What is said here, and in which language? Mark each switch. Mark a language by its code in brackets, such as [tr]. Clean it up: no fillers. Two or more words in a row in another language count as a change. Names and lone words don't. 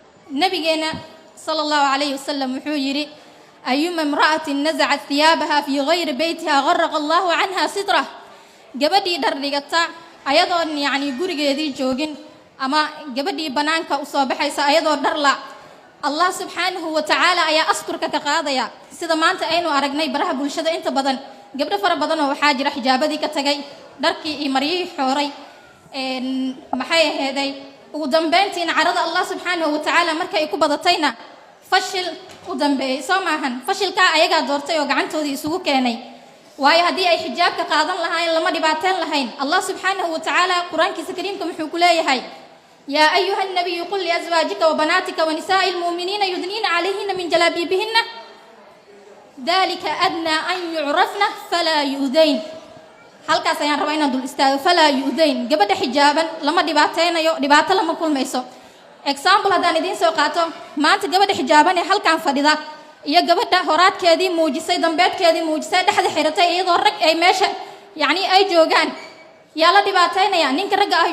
[ar] نبينا صلى الله عليه وسلم وحيري أيما امرأة نزعت ثيابها في غير بيتها غرق الله عنها ستره [so] gabadhii dhar dhigata ayadoon yani gurigeedii joogin ama gabadhii banaanka u soo baxaysa ayadoo dhar la [ar] الله سبحانه وتعالى [so] ayaa asturka ka qaadaya sida maanta aynu aragnay baraha bulshada inta badan gabdho fara badan oo waxa jira xijaabadii ka tagay dharkii iyo mariyii xooray maxay aheeday ugu dambeyntiina carada [ar] الله سبحانه وتعالى [so] markay ku badatayna fashil u dambeeyay soo maahan fashilka ayaga doortay oo gacantoodii isugu keenay waayo hadii ay xijaabka qaadan lahayn lama dhibaateen lahayn [ar] الله سبحانه وتعالى [so] quraankiisa kariimka wuxuu ku leeyahay [ar] يا أيها النبي قل لأزواجك وبناتك ونساء المؤمنين يدنين عليهن من جلابيبهن ذلك أدنى أن يعرفن فلا يؤذين [so] halkaas ayaan rabaa inaan dul istaago [ar] فلا يؤذين [so] gabadha xijaaban lama dhibaateenayo dhibaato lama kulmayso example hadaan idin soo qaato maanta gabadha xijaaban ee halkaan fadhida iyo gabadha horaadkeedii muujisay dambeedkeedii muujisay dhaxda xiratay iyadoo rag ay meesha yani ay joogaan yaa la dhibaateynaya ninka ragga ah